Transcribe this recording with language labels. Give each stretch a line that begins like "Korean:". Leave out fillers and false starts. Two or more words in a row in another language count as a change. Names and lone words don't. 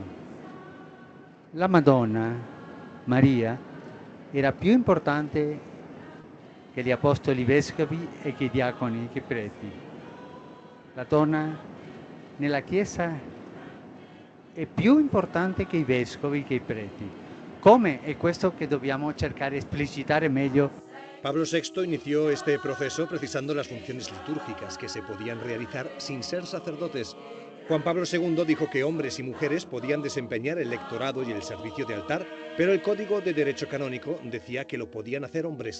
Italian: La Madonna, Maria, era più importante che gli apostoli vescovi e che i diaconi e che i preti. La donna nella Chiesa è più importante che i vescovi e che i preti. Come? È questo che dobbiamo cercare di esplicitare meglio.
Spanish: Pablo VI inició este proceso precisando las funciones litúrgicas que se podían realizar sin ser sacerdotes. Juan Pablo II dijo que hombres y mujeres podían desempeñar el lectorado y el servicio de altar, pero el Código de Derecho Canónico decía que lo podían hacer hombres.